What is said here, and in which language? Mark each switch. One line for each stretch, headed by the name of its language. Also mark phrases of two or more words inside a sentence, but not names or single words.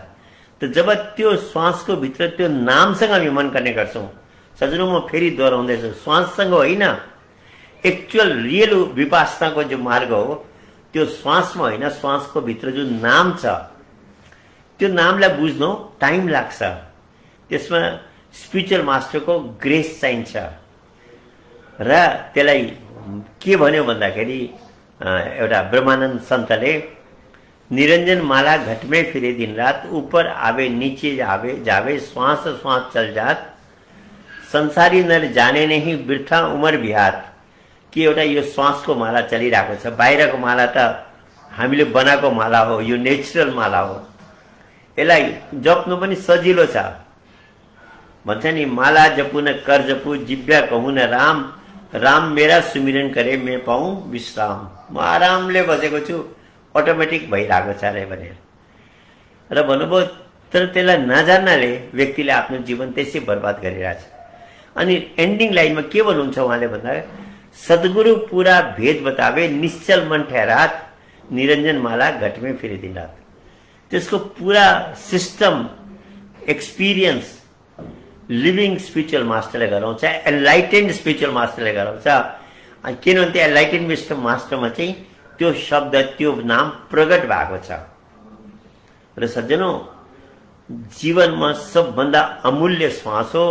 Nepali: त जब त्यो श्वासको भित्र त्यो नामसँग हामी मन कनेक्ट गर्छौँ, सजनो म फेरि दोहोऱ्याउँदैछु, श्वाससँग होइन,
English: actual real
Nepali: विपासनाको जो मार्ग हो त्यो श्वासमा होइन, श्वासको भित्र जो नाम छ त्यो नामलाई बुझ्नु टाइम लाग्छ। त्यसमा
English: spiritual master-ko grace
Nepali: चाहिन्छ। र त्यसलाई के भन्यो भन्दाखेरि एउटा ब्रह्मानन्द सन्तले
Hindi: निरंजन माला घट में फिरे दिन रात, ऊपर आवे नीचे जावे जावे, श्वास श्वास चल जात, संसारी नर जाने नहीं बिर्था उमर बिहार।
Nepali: कि एउटा यो श्वासको माला चलिरहेको छ, बाहिरको माला त हामीले बनाएको माला हो, यो नेचुरल माला हो। यसलाई जप्नु पनि सजिलो छ। भन्छ नि
Hindi: माला जपु न कर जपु, जिब्या कहूँ न राम, राम मेरा सुमिरन करे मैं पाऊँ विश्राम।
Nepali: म आरामले बसेको छु, अटोमेटिक भइरहेको छ अरे भनेर। र भन्नुभयो तर त्यसलाई नजान्नाले व्यक्तिले आफ्नो जीवन त्यसै बर्बाद गरिरहेछ। अनि
English: ending line-ma
Nepali: के भन्नुहुन्छ उहाँले भन्दा,
Hindi: सद्गुरु पूरा भेद बतावे, निश्चल मन ठहरात, निरंजन माला घट में फिरे दिन रात।
Nepali: त्यसको पूरा
English: system experience living spiritual master-le
Nepali: गराउँछ,
English: enlightened spiritual master-le
Nepali: गराउँछ। किनभने त्यो
English: enlightened master-ma
Nepali: चाहिँ त्यो शब्द, त्यो नाम प्रकट भएको छ। र सज्जनों, जीवनमा सबभन्दा अमूल्य श्वास हो।